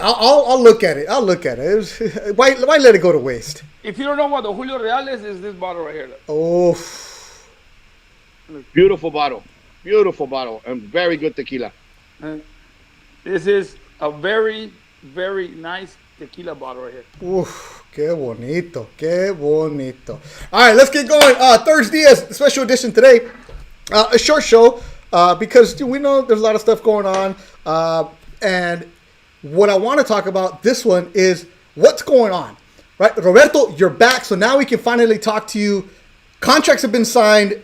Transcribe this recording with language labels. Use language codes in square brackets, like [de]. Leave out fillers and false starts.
[en] I'll look at it. Why let it go to waste? If you don't know what the Julio Real is this bottle right here. Oh. Beautiful bottle, and very good tequila. This is a very, very nice tequila bottle right here. [es] Uf, qué bonito, qué bonito. [en] All right, let's get going. ThursDIAZ special edition today. A short show because we know there's a lot of stuff going on. And what I want to talk about this one is what's going on. Right, Roberto, you're back, so now we can finally talk to you. Contracts have been signed.